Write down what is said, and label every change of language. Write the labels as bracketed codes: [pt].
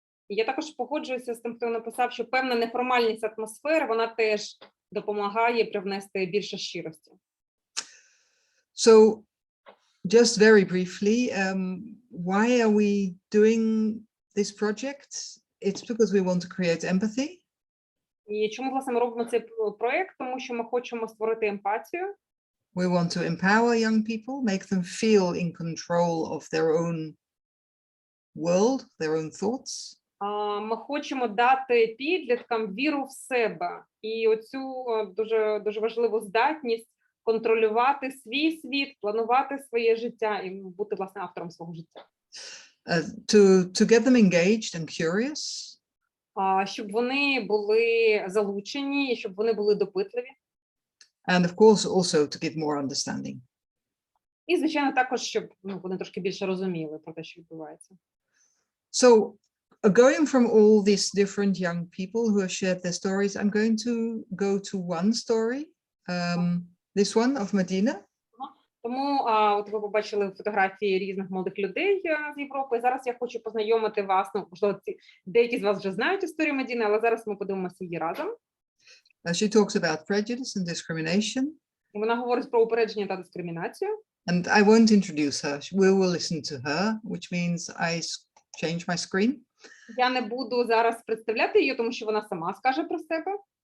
[uk] Я також погоджуюся з тим, хто написав, що певна неформальність атмосфери, вона теж допомагає привнести більше щирості. [en] So, just very briefly, why are we doing this project? It's because we want to create empathy. [uk] І чому, власне, ми робимо цей проєкт? Тому що ми хочемо створити емпатію. [en] We want to empower young people, make them feel in control of their own world, their own thoughts. [uk] Ми хочемо дати підліткам віру в себе і оцю дуже важливу здатність контролювати свій світ, планувати своє життя і бути, власне, автором свого життя. [en] To get them engaged and curious. [uk] Щоб вони були залучені і щоб вони були допитливі. [en] And of course also to give more understanding. [uk] І, звичайно, також, щоб вони трошки більше розуміли про те, що відбувається. [en] So, going from all these different young people who have shared their stories, I'm going to go to one story, this one of Medina. [uk] Тому от ви побачили фотографії різних молодих людей з Європи. Зараз я хочу познайомити вас, ну, можливо, деякі з вас вже знають історію Медіни, але зараз ми подивимося її разом. [en] She talks about prejudice and discrimination. [uk] І вона говорить про упередження та дискримінацію. [en] And I won't introduce her. We will listen to her, which means I change my screen. [uk] Я не буду зараз представляти її, тому що вона сама скаже про себе.